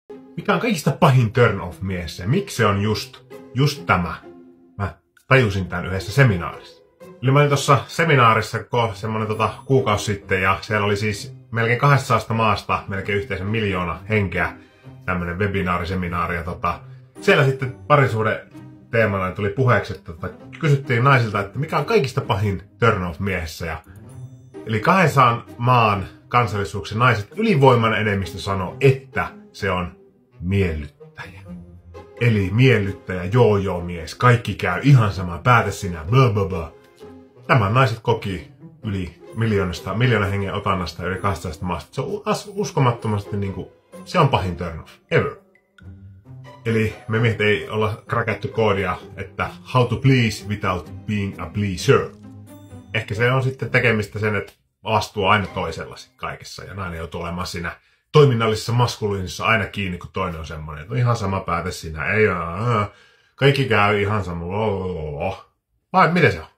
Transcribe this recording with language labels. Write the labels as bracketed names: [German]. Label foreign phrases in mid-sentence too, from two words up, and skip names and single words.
[Finnish] Mikä on kaikista pahin [English] turn off [Finnish] miehessä? Miksi se on just tämä? Mä tajusin tämän yhdessä seminaarissa. Eli mä olin tuossa seminaarissa semmonen kuukausi sitten ja siellä oli siis melkein 200 maasta, melkein yhteensä 1 miljoona henkeä tämmönen webinaariseminaari. Ja siellä sitten parisuuden teemana tuli puheeksi, että kysyttiin naisilta, että mikä on kaikista pahin [English] turn off [Finnish] miehessä. Eli 200 maan kansallisuuksien naiset ylivoimainen enemmistö sanoo, että se on miellyttäjä. Eli miellyttäjä, joo mies, kaikki käy ihan sama, päätä sinä, bla bla bla. Nämä naiset koki yli miljoonan hengen otannasta yli 200 maasta. Se on uskomattomasti se on pahin [English] turn off ever. [Finnish] Eli me miehet ei olla krakattu koodia, että [English] how to please without being a pleaser. [Finnish] Ehkä se on sitten tekemistä sen, että astuu aina toisella kaikessa ja nainen joutuu olemaan siinä toiminnallisessa maskuliinissa aina kiinni, kun toinen on semmoinen, että on ihan sama päätös siinä, ei kaikki käy ihan sama, vai miten se on?